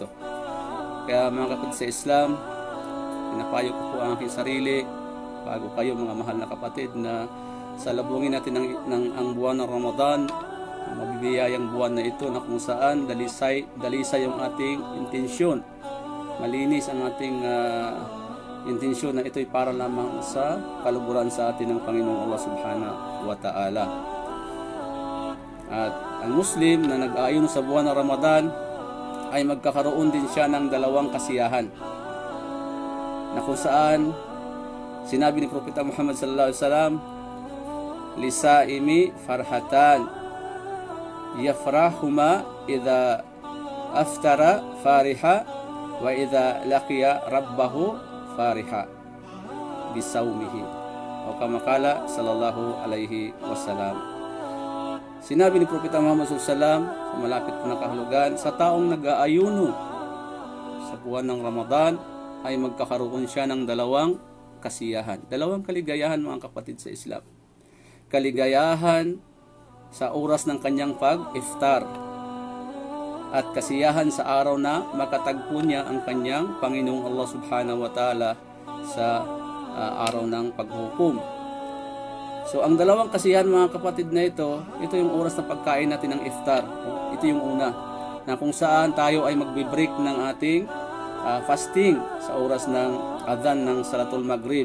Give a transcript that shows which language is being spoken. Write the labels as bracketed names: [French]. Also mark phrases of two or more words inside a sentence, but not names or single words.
[Filipino] Kaya mga kapatid sa Islam, pinapayo ko po ang aking sarili, bago kayo mga mahal na kapatid, na salubungin natin ang buwan ng Ramadan, ang mabibiyayang buwan na ito na kung saan dalisay yung ating intensyon. Malinis ang ating intensyon na ito'y para lamang sa kaluguran sa atin ng Panginoong Allah [Arabic] سبحانه وتعالى. [Filipino] At ang Muslim na nag-aayon sa buwan ng Ramadan ay magkakaroon din siya ng dalawang kasiyahan, na kung saan sinabi ni Propeta Muhammad [Arabic] صلى الله عليه وسلم, "للصائم فرحتان يفرحهما إذا أفطر فرح وإذا لقي ربه فرح بصومه." أو كما قال صلى الله عليه وسلم. [Filipino] Sinabi ni Propeta Muhammad [Arabic] صلى الله عليه وسلم [Filipino] sa malapit na kahulugan, sa taong nag-aayuno sa buwan ng Ramadan ay magkakaroon siya ng dalawang kasiyahan, dalawang kaligayahan mga kapatid sa Islam. Kaligayahan sa oras ng kanyang pag-iftar, at kasiyahan sa araw na makatagpo niya ang kanyang Panginoong Allah [Arabic] سبحانه وتعالى [Filipino] sa araw ng paghukom. So ang dalawang kasiyahan mga kapatid na ito yung oras na pagkain natin ng iftar. Ito yung una, na kung saan tayo ay magbe-break ng ating fasting sa oras ng adhan ng Salatul Maghrib.